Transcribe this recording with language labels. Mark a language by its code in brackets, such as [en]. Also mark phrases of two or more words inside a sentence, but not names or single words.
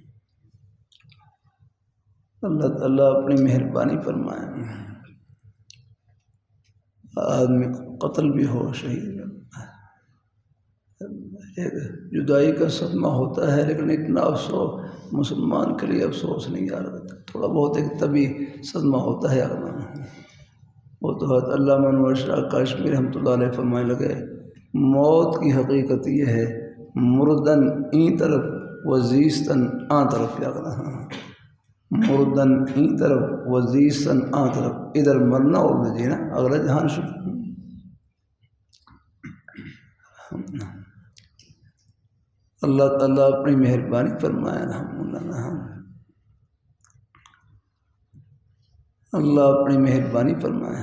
[ur] اللہ تعالیٰ اپنی مہربانی فرمائے، آدمی قتل بھی ہو شہید، ایک جدائی کا صدمہ ہوتا ہے لیکن اتنا افسوس مسلمان کے لیے افسوس نہیں یار، تھوڑا بہت ایک طبی صدمہ ہوتا ہے یار۔ وہ تو حضرت علامہ انور شاہ کاشمیری رحمۃ اللہ علیہ فرمانے لگے موت کی حقیقت یہ ہے [fa] مردن این طرف وزیستن آن طرف، [ur] یاد رہا [fa] مردن این طرف وزیستن آن طرف، [ur] ادھر مرنا اور ادھر جینا، اگلا جہان شروع۔ اللہ تعالیٰ اپنی مہربانی فرمائے، اللہ اپنی مہربانی فرمائے۔